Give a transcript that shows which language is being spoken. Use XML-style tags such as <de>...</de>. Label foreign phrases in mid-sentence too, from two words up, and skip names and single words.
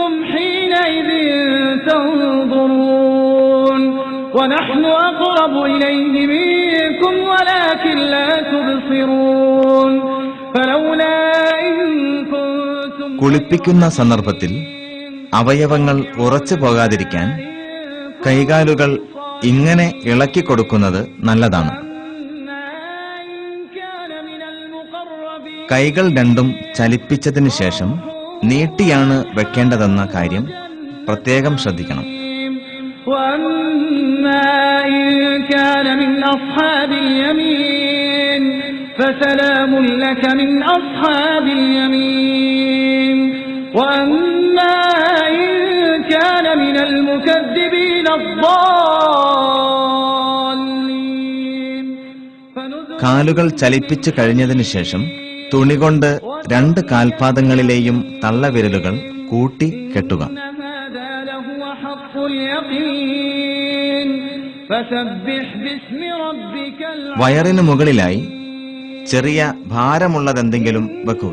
<ml>കുളിപ്പിക്കുന്ന സന്ദർഭത്തിൽ അവയവങ്ങൾ ഉറച്ചു പോകാതിരിക്കാൻ കൈകാലുകൾ ഇങ്ങനെ ഇളക്കിക്കൊടുക്കുന്നത് നല്ലതാണ്. കൈകൾ രണ്ടും ചലിപ്പിച്ചതിനു ശേഷം നീട്ടിയാണ് വെക്കേണ്ടതെന്ന കാര്യം പ്രത്യേകം ശ്രദ്ധിക്കണം.</ml> <ar>فسلام لك من أصحاب اليمين وأما إن كان من المكذبين الضالين</ar> <ml>കാലുകൾ ചലിപ്പിച്ചു കഴിഞ്ഞതിനു ശേഷം തുണികൊണ്ട് 2 കാൽപാദങ്ങളിലെയും തള്ളവിരലുകൾ കൂട്ടി കെട്ടുക. വയറിനു മുകളിലായി ചെറിയ ഭാരമുള്ളതെന്തെങ്കിലും വെക്കുക.</ml>